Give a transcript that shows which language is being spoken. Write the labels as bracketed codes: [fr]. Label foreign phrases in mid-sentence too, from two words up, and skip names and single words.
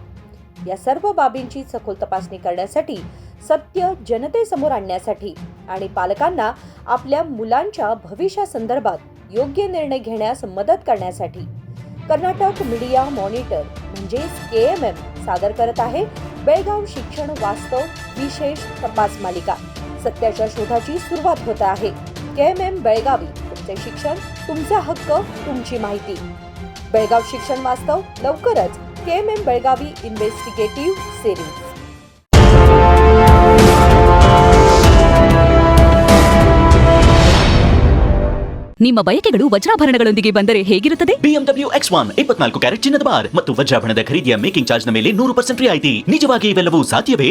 [mr] या सर्व बाबींची सखोल तपासणी करण्यासाठी, सत्य जनतेसमोर आणण्यासाठी आणि पालकांना आपल्या मुलांच्या भविष्यासंदर्भात योग्य निर्णय घेण्यास मदत करण्यासाठी कर्नाटक मीडिया मॉनिटर म्हणजेच KMM सादर करत आहे बेळगाव शिक्षण वास्तव विशेष तपास मालिका. सत्याच्या शोधाची सुरुवात होत आहे. KMM बेळगावी, तुमचे शिक्षण, तुमचा हक्क, तुमची माहिती. बेळगाव शिक्षण वास्तव लवकरच KMM बेळगावी [en] investigative series. [kn] ನಿಮ್ಮ ಬಯಕೆಗಳು ವಜ್ರಾಭರಣಗಳೊಂದಿಗೆ ಬಂದರೆ ಹೇಗಿರುತ್ತದೆ? BMW X1 24 ಕ್ಯಾರೆಟ್ ಚಿನ್ನದ ಬಾರ್ ಮತ್ತು ವಜ್ರಾಭರಣದ ಖರೀದಿಯ [en] making charge [kn] ನ ಮೇಲೆ 100% ರಿಯಾಯಿತಿ. ನಿಜವಾಗಿ ಇವೆಲ್ಲವೂ ಸಾಧ್ಯವೇ?